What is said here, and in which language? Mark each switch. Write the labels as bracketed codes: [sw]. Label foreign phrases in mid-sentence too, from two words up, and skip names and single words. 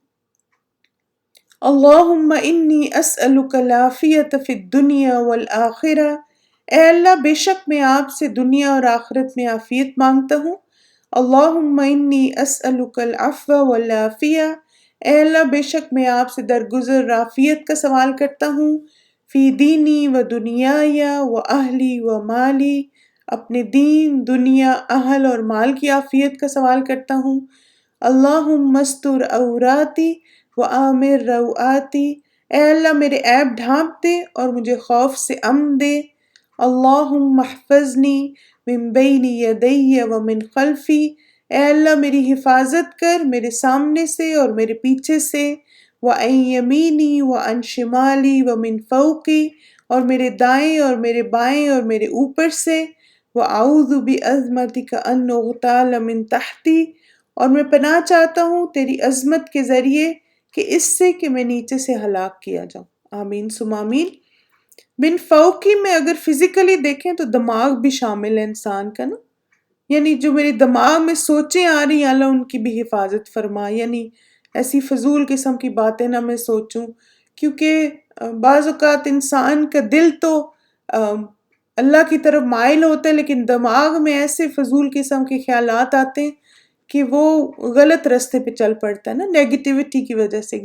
[ar] اللہم انی اسألک العافیت فی الدنیا والآخرہ، [ur] اے اللہ بے شک میں آپ سے دنیا اور آخرت میں عافیت مانگتا ہوں۔ [ar] اللہم انی اسألک العفو والعافیہ، [ur] اے اللہ بے شک میں آپ سے درگزر عافیت کا سوال کرتا ہوں۔ [ar] فی دینی و دنیای و اہلی و مالی، [ur] اپنے دین، دنیا، اہل اور مال کی عافیت کا سوال کرتا ہوں۔ [ar] اللہم استر عوراتی و آمر روآتی، [ur] اے اللہ میرے عیب ڈھانپ دے اور مجھے خوف سے امن دے۔ [ar] اللہم احفظنی من بین یدی و من خلفی، [ur] اے اللہ میری حفاظت کر میرے سامنے سے اور میرے پیچھے سے، [ar] وعن یمینی وعن شمالی ومن فوقی، [ur] اور میرے دائیں اور میرے بائیں اور میرے اوپر سے، [ar] وَأَعُوذُ بِعَظْمَتِكَ أَنْ أُغْتَالَ مِنْ تَحْتِي، [ur] اور میں پناہ چاہتا ہوں تیری عظمت کے ذریعے کہ اس سے کہ میں نیچے سے ہلاک کیا جاؤں۔ [ar] آمین ثم آمین۔ من فوقی [ur] میں اگر فزیکلی دیکھیں تو دماغ بھی شامل ہے انسان کا نا، یعنی جو میرے دماغ میں سوچیں آ رہی ہیں اللہ ان کی بھی حفاظت فرما، یعنی ایسی فضول قسم کی باتیں نہ میں سوچوں، کیونکہ بعض اوقات انسان کا دل تو اللہ کی طرف مائل ہوتا ہے، لیکن دماغ میں ایسے فضول قسم کے خیالات آتے ہیں کہ وہ غلط راستے پہ چل پڑتا ہے نا، نیگیٹیوٹی کی وجہ سے۔